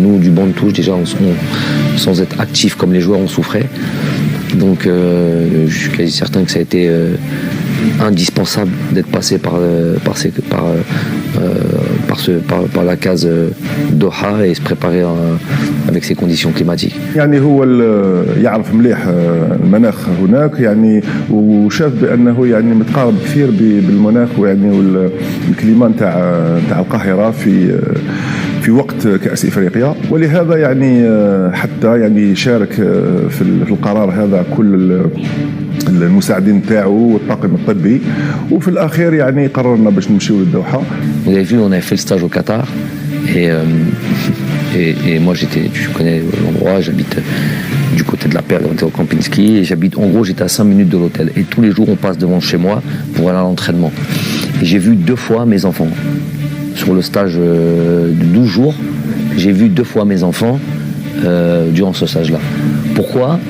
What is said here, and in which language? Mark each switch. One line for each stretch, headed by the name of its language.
French: Nous, du banc de touche, déjà, sans être actifs comme les joueurs, on souffrait. Donc, je suis quasi certain que ça a été indispensable d'être passé par la case Doha et se préparer avec ces conditions climatiques.
Arabic: يعني هو يعرف مليح المناخ هناك يعني وشاف بانه يعني متقارب كثير بالمناخ ويعني والكليما نتاع القاهره في وقت كأس إفريقيا ولهذا يعني حتى يعني شارك في القرار هذا كل المساعدين تاعو والطاقم الطبي وفي الأخير يعني قررنا باش نمشيو للدوحة.
French: Vous avez vu, on a fait le stage au Qatar et moi tu connais l'endroit, j'habite du côté de la Perle, on était au Kempinski et j'étais à 5 minutes de l'hôtel et tous les jours on passe devant chez moi pour aller à l'entraînement. Et j'ai vu 2 fois mes enfants. Sur le stage de 12 jours, j'ai vu 2 fois mes enfants durant ce stage-là. Pourquoi ?